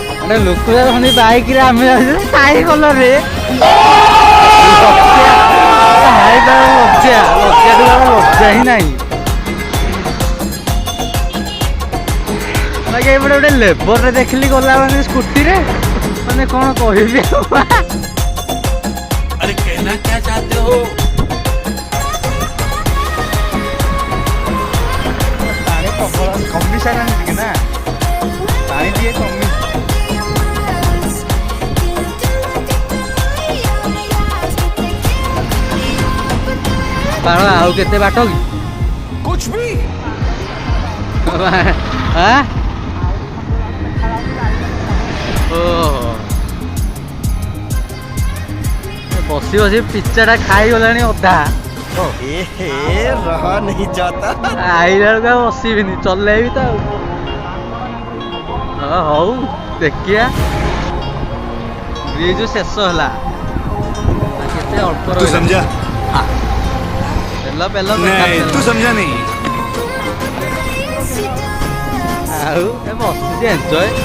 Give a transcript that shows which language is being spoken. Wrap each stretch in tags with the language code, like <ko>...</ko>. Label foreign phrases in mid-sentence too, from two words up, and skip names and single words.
<or>ଆରେ ଲୋକ ଯାଉଛନ୍ତି ବାଇକରେ ଆମେ ଯାଉଛୁ ସାଇକେଲ ରେ ଲଜ୍ଜା ହିଁ ନାହିଁ। ଏପଟେ ଗୋଟେ ଲେବରରେ ଦେଖିଲି ଗଲା ମାନେ ସ୍କୁଟିରେ ମାନେ କଣ କହିବି ଆଉ।</or> <hi>अरे कहना क्या चाहते हो?</hi> <or>ପାଣି ପ୍ରବଳ କମି ସାରିଲାଣି ଟିକେ ନା, ପାଣି ଟିକେ କମି। ପାଳ ଆଉ କେତେ ବାଟ କି?</or> <hi>कुछ भी</hi> <or>ଆଁ? ଓହୋ ବସି ବସି ପିଚାଟା ଖାଇଗଲାଣି ଅଧା।</or> <hi>रहा नहीं जाता।</hi> <or>ଆଇଲା ବେଳକୁ ଆଉ ବସିବିନି, ଚଲେଇବି ତ ଆଉ। ହଁ ହଉ ଦେଖିଆ ବ୍ରିଜ ଶେଷ ହେଲା। କେତେ ଅଳ୍ପ</or> <hi>तू समझा?</hi> <or>ତେଲ ପେଲ</or> <hi>नहीं तू समझा नहीं।</hi> <or>ଆଉ ଏ ବସିଛି ଏନ୍ଜୟ।</or>